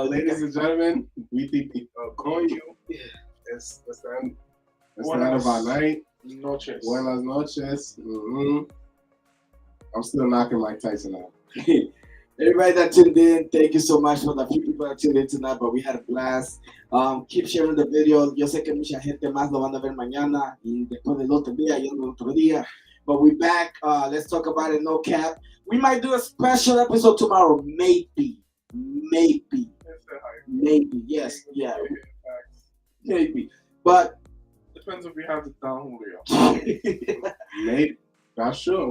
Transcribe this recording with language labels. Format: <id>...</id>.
<en>Ladies and gentlemen, we think call you. It's the end of our night.</en> <es>Noches. Buenas noches. Mm-hmm.</es> <en>I'm still knocking Mike Tyson out. Everybody that tuned in, thank you so much for the few people that tuned in tonight, but we had a blast. Keep sharing the video.</en> <es>Yo sé que mucha gente más lo van a ver mañana y después del otro día y el otro día.</es> <en>But we back. Let's talk about it. No cap. We might do a special episode tomorrow. Maybe. maybe, yes, yeah, maybe, but depends if we have the Don Julio. Maybe. Not sure.</en>